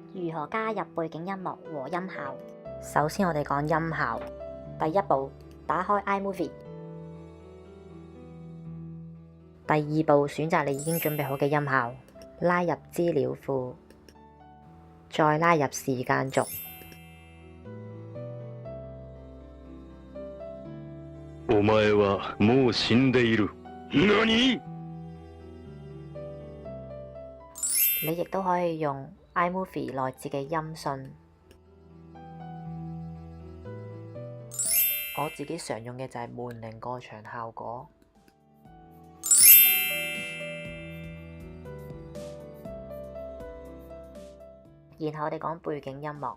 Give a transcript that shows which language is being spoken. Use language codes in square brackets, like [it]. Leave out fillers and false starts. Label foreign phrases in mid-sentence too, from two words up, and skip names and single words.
[yue] 如何加入背景音樂和音效？首先我哋講音效。第一步，打開 iMovie。第二步，選擇你已經準備好嘅音效，拉入資料庫，再拉入時間軸。 [ja] お前はもう死んでいる。何？ [yue] 你亦都可以用 iMovie 內置嘅音訊。我自己常用嘅就係門鈴過場效果。然後我哋講背景音樂。